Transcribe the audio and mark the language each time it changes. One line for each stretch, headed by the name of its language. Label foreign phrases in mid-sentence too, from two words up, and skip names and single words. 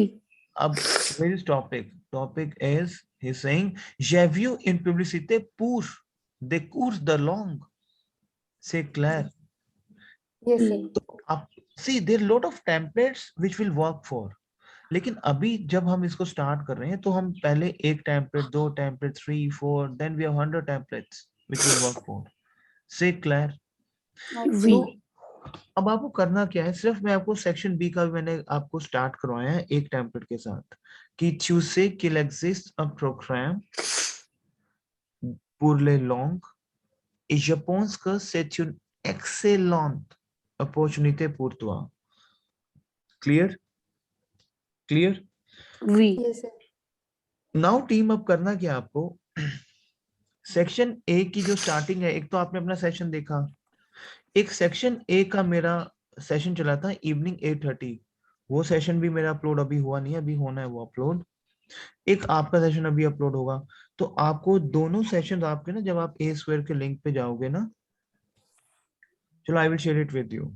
French: अब
English: where is topic? Topic is he's saying
French: j'ai vu une publicité pour des cours de langue. C'est clair.
English: Yes, sir.
French: Oui.
English: अब see there are lot of templates which will work for.
Hindi: लेकिन अभी जब हम इसको स्टार्ट कर रहे हैं तो हम पहले एक टेम्पलेट, दो टेम्पलेट, 3, 4,
English: then we have 100 templates which will work for.
French: C'est clair. Oui.
Hindi: तो अब आपको करना क्या है, सिर्फ मैं आपको सेक्शन बी का भी मैंने आपको स्टार्ट करवाया है एक टेम्पलेट के साथ कि
French: tu sais qu'il existe un programme pour les langues et je pense que c'est une excellente opportunité pour toi.
English: Clear? Clear?
French: Oui.
English: Yes, sir.
Hindi: Now टीम अब करना क्या आपको, सेक्शन ए की जो स्टार्टिंग है, एक तो आपने अपना सेशन देखा, एक सेक्शन ए का मेरा सेशन चला था इवनिंग 8:30, वो सेशन भी मेरा अपलोड अभी हुआ नहीं है, अभी होना है वो अपलोड. एक आपका सेशन अभी अपलोड होगा. तो आपको दोनों सेशन आपके ना, जब आप ए स्क्वायर के लिंक पे जाओगे ना, चलो
English: I will share it with you.